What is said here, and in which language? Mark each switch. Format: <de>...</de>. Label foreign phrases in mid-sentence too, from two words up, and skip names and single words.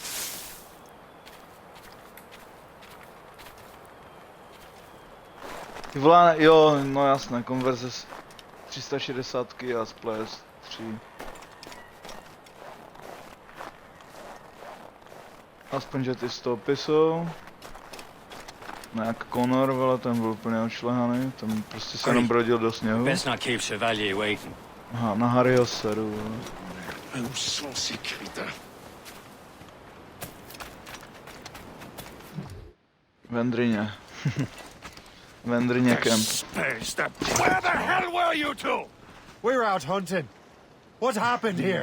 <cs>Ty vole, jo, no jasné, konverze z 360 a z PS3. Aspoň, že ty stopy jsou. No jak Connor, vole, ten byl úplně odšlehaný, tam prostě se jenom brodil do sněhu.</cs> <en>Best not keep Chevalier waiting.</en> <cs>Aha, na Harryho seru, vole.</cs> <fr>Où sont ces crétins? Vendrině. Vendrině camp.</fr> <en>Where the hell were you two? We're out hunting. What happened here?</en>